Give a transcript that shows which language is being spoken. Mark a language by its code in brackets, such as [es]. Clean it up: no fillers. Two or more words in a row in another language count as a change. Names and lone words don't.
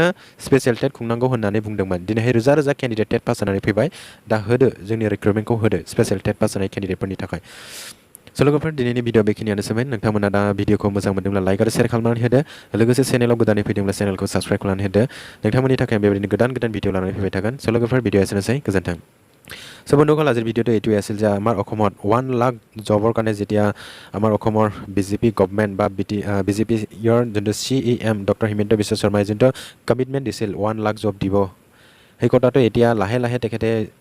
[brx] स्पेसियेल टेट खुंनांगौ होननानै बुंदोंमोन दिनैहाय रोजा रोजा केन्डिडेट टेट पास जानानै फैबाय दा होदो जोंनि रिक्रुटमेन्टखौ होदो स्पेसियेल टेट पास जानाय केन्डिडेटफोरनि थाखाय स' लोगोफोर दिनैनि भिडिअ बेखिनियानोसोमोन नोंथांमोना दा भिडिअखौ मोजां मोनदोंब्ला लाइक आरो शेयार खालामनानै होदो लोगोसे चेनेलाव गोदानै फैदोंब्ला चेनेलखौ साबस्क्राइब खालामनानै होदो नोंथांमोननि थाखाय बेबायदिनो गोदान भिडिअ लानानै फैबाय थागोन स' लोगोफोर भिडिअ एसेनोसै गोजोन्थों [as] চ' বন্ধুসকল আজিৰ ভিডিঅ'টো এইটোৱে আছিল যে আমাৰ অসমত 1 লাখ জবৰ কাৰণে যেতিয়া আমাৰ অসমৰ বিজেপি গভৰ্ণমেণ্ট বা বিজেপিৰ যোনটো CEM ডক্টৰ হিমন্ত বিশ্ব শৰ্মাই যোনটো কমিটমেণ্ট দিছিল 1 লাখ জব দিব সেই কথাটো এতিয়া লাহে লাহে তেখেতে